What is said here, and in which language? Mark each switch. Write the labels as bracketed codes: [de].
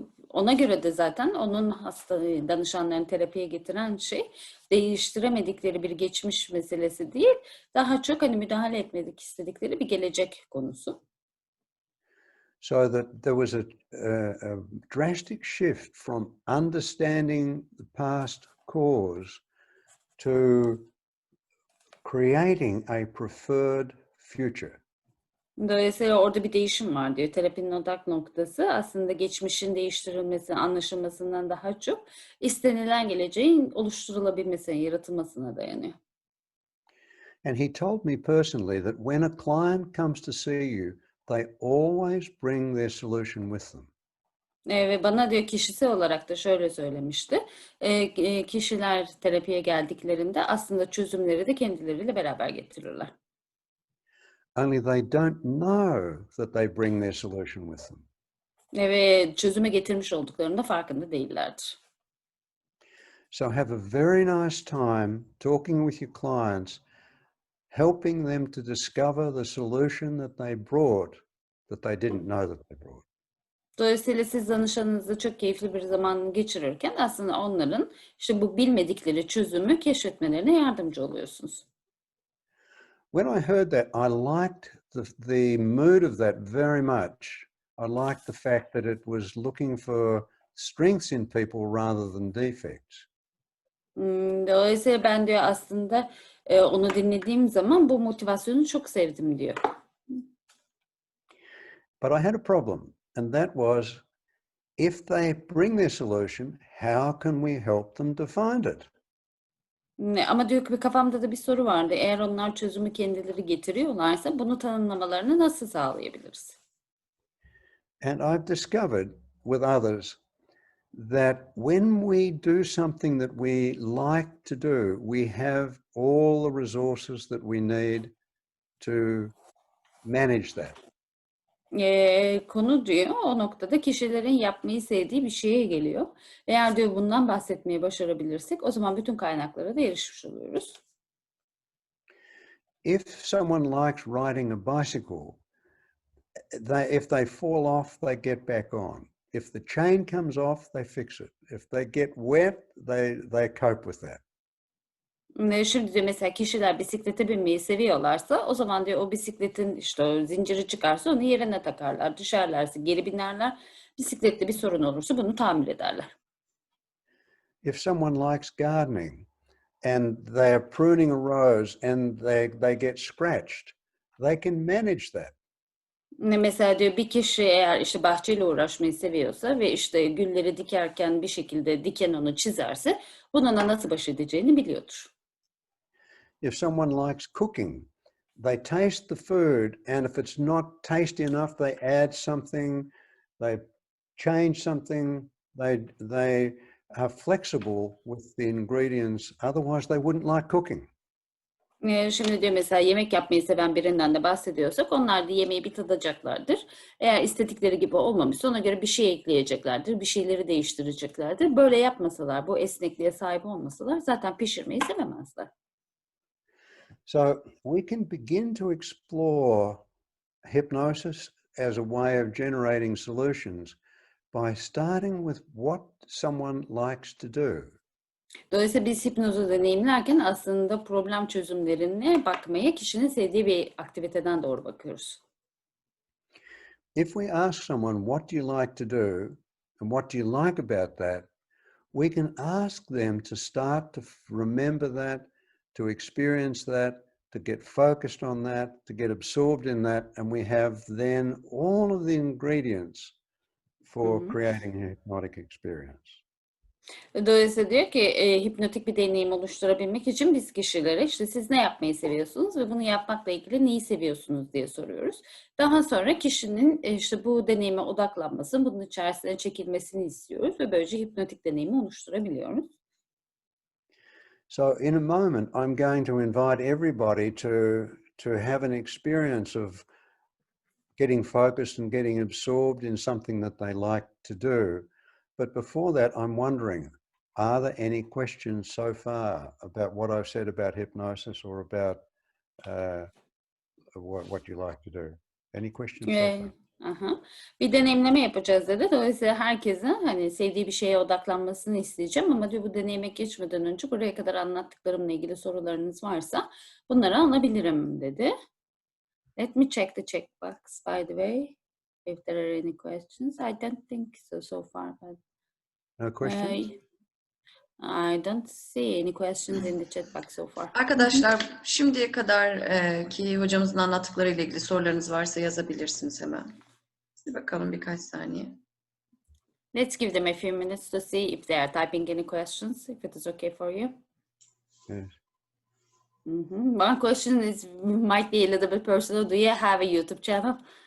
[tr] Ona göre de zaten onun danışanlarını terapiye getiren şey değiştiremedikleri bir geçmiş meselesi değil, daha çok hani müdahale etmedik istedikleri bir gelecek konusu. [en] So that there was a drastic shift from understanding the past cause to creating a preferred future. [tr] Dolayısıyla orada bir değişim var diyor. Terapinin odak noktası aslında geçmişin değiştirilmesi, anlaşılmasından daha çok istenilen geleceğin oluşturulabilmesine, yaratılmasına dayanıyor. [en] And he told me personally that when a client comes to see you, they always bring their solution with them. [tr] Ve bana diyor kişisel olarak da şöyle söylemişti. Kişiler terapiye geldiklerinde aslında çözümleri de kendileriyle beraber getirirler. [en] Only they don't know that they bring their solution with them. [tr] Ve çözüme getirmiş olduklarında farkında değillerdir. [en] So have a very nice time talking with your clients, helping them to discover the solution that they brought that they didn't know that they brought. [tr] Dolayısıyla siz danışanınızla çok keyifli bir zaman geçirirken aslında onların işte bu bilmedikleri çözümü keşfetmelerine yardımcı oluyorsunuz. [en] When I heard that, I liked the mood of that very much. I liked the fact that it was looking for strengths in people rather than defects. [tr] Dolayısıyla ben diyor aslında onu dinlediğim zaman bu motivasyonu çok sevdim diyor. [en] But I had a problem, and that was if they bring their solution, how can we help them to find it? [tr] Ama diyor ki kafamda da bir soru vardı. Eğer onlar çözümü kendileri getiriyorlarsa bunu tanımlamalarını nasıl sağlayabiliriz? [en] And I've discovered with others that when we do something that we like to do, we have all the resources that we need to manage that. [tr] Konu diyor o noktada kişilerin yapmayı sevdiği bir şeye geliyor. Eğer diyor bundan bahsetmeyi başarabilirsek o zaman bütün kaynaklara da erişmiş oluyoruz. [en] If someone likes riding a bicycle, if they fall off, they get back on. If the chain comes off, they fix it. If they get wet, they cope with that. [tr] Şimdi diyor mesela kişiler bisiklete binmeyi seviyorlarsa o zaman diyor o bisikletin işte o zinciri çıkarsa onu yerine takarlar. Düşerlerse geri binerler. Bisiklette bir sorun olursa bunu tamir ederler. [en] If someone likes gardening and they're pruning a rose and they get scratched, they can manage that. [tr] Mesela diyor bir kişi eğer işte bahçeyle uğraşmayı seviyorsa ve işte gülleri dikerken bir şekilde diken onu çizerse bununla nasıl baş edeceğini biliyordur. [en] If someone likes cooking, they taste the food, and if it's not tasty enough, they add something, they change something, they are flexible with the ingredients, otherwise they wouldn't like cooking. [tr] Şimdi diyor mesela yemek yapmayı seven birinden de bahsediyorsak onlar da yemeği bir tadacaklardır. Eğer istedikleri gibi olmamışsa ona göre bir şey ekleyeceklerdir, bir şeyleri değiştireceklerdir. Böyle yapmasalar, bu esnekliğe sahip olmasalar zaten pişirmeyi sevemezler. [en] So we can begin to explore hypnosis as a way of generating solutions by starting with what someone likes to do. [tr] Dolayısıyla biz hipnozu deneyimlerken aslında problem çözümlerine bakmaya kişinin sevdiği bir aktiviteden doğru bakıyoruz. [en] If we ask someone, what do you like to do, and what do you like about that, we can ask them to start to remember that, to experience that, to get focused on that, to get absorbed in that, and we have then all of the ingredients for creating a hypnotic experience. [tr] Dolayısıyla diyor ki hipnotik bir deneyim oluşturabilmek için biz kişilere işte siz ne yapmayı seviyorsunuz ve bunu yapmakla ilgili neyi seviyorsunuz diye soruyoruz. Daha sonra kişinin işte bu deneyime odaklanmasını, bunun içerisine çekilmesini istiyoruz ve böylece hipnotik deneyimi oluşturabiliyoruz. [en] So in a moment, I'm going to invite everybody to have an experience of getting focused and getting absorbed in something that they like to do. But before that, I'm wondering, are there any questions so far about what I've said about hypnosis or about what you like to do? Any questions so far? Aha. [tr] Bir deneyimleme yapacağız dedi. Dolayısıyla herkesin hani sevdiği bir şeye odaklanmasını isteyeceğim ama diyor bu deneyime geçmeden önce buraya kadar anlattıklarımla ilgili sorularınız varsa bunları alabilirim dedi. [en] Let me check the checkbox by the way. If there are any questions. I don't think so far. But, No questions? I don't see any questions in the chat box so far. [tr] Arkadaşlar şimdiye kadar ki hocamızın anlattıklarıyla ilgili sorularınız varsa yazabilirsiniz hemen. Bir bakalım birkaç saniye. [en] Let's give them a few minutes to see if they are typing any questions, if it is okay for you. Yes. One question is might be a little bit personal. Do you have a YouTube channel?